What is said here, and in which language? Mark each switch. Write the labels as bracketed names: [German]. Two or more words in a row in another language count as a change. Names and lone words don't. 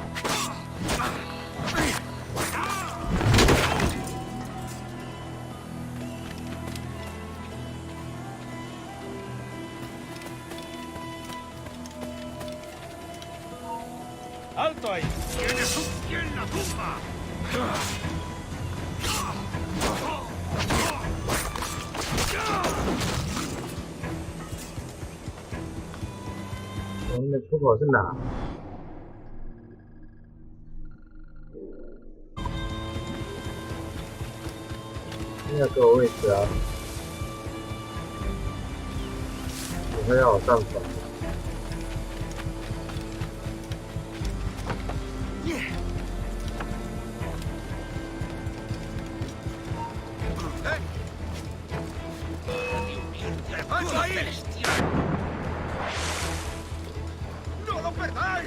[Spanish] ¡Alto ahí! ¡Tienes un pie en la tumba! [Chinese] 我们的出口是哪？应该给我位置啊！你会让我上船？ [Spanish] ¡Vamos ahí! ¡No lo perdáis!